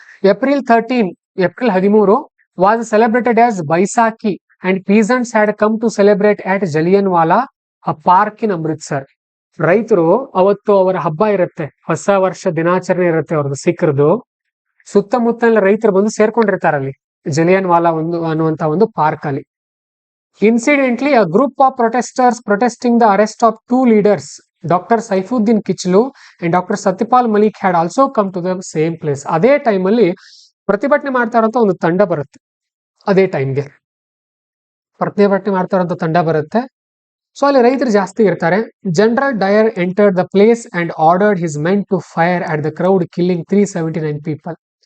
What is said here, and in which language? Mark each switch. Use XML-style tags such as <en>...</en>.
<en>April 13 was celebrated as Baisakhi and peasants had come to celebrate at Jallianwala a park in Amritsar.</en> <kn>ರೈತರು ಅವತ್ತು ಅವರ ಹಬ್ಬ ಇರುತ್ತೆ, ಹೊಸ ವರ್ಷ ದಿನಾಚರಣೆ ಇರುತ್ತೆ ಅವ್ರದ್ದು, ಸಿಖ್ರದು. ಸುತ್ತಮುತ್ತಲ ರೈತರು ಬಂದು ಸೇರ್ಕೊಂಡಿರ್ತಾರಲ್ಲಿ ಜಲಿಯನ್ವಾಲಾ ಅನ್ನುವಂತ ಒಂದು ಪಾರ್ಕ್ ಅಲ್ಲಿ.</kn> <en>Incidentally, a group of protesters protesting the arrest of 2 leaders, Dr. Saifuddin Kichlu and Dr. Satyapal Malik, had also come to the same place.</en> <kn>ಅದೇ ಟೈಮಲ್ಲಿ ಪ್ರತಿಭಟನೆ ಮಾಡ್ತಾ ಇರೋಂಥ ಒಂದು ತಂಡ ಬರುತ್ತೆ. ಅದೇ ಟೈಮ್ಗೆ ಪ್ರತಿಭಟನೆ ಮಾಡ್ತಾ ಇರೋಂಥ ತಂಡ ಬರುತ್ತೆ. ಸೊ ಅಲ್ಲಿ ರೈತರು ಜಾಸ್ತಿ ಇರ್ತಾರೆ.</kn> <en>General Dyer entered the place and ordered his men to fire at the crowd, killing 379 people.</en>